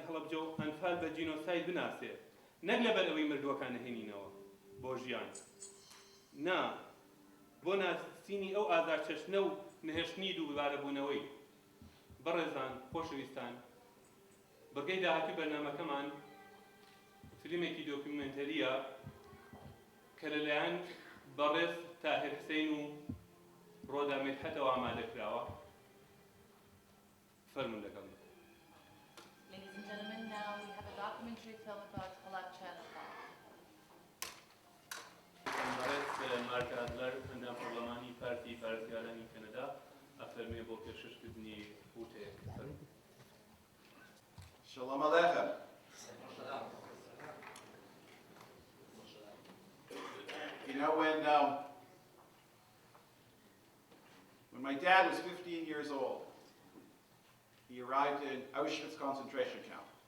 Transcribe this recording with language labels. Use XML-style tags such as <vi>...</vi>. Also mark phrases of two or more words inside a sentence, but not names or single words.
<ckb>هەڵەبجە و ئەنفال بە جینۆساید بناسێ نەک لەبەر ئەوەی مردووەکان نەهێنینەوە بۆ ژیان نا بۆ ناسینی ئەو ئازارچەشنە و نەهێشتنی دووبارەبوونەوەی بەڕێزان خۆشەویستان بەگەی داهاتوی بەرنامەکەمان فیلمێکی دۆکیومنتەریە کە لەلایەن بەڕێز تاهیر حسین و ڕۆدا مێرحەتەوە ئامادەکراوە فەرمون لەگەڵ</ckb> <en>Ladies and gentlemen, now we have a documentary film about Halabja and Anfal.</en> <ckb>بەڕێز مارک ئادلەر ئەندام پەرلەمانی پارتی بارزگارانی کەنەدا ئەفەرمێ بۆ پێشکردنی وتەیەک فەرمون</ckb> <he>Shalom Aleichem.</he> <en>You know, when my dad was 15 years old, he arrived in Auschwitz concentration camp.</en>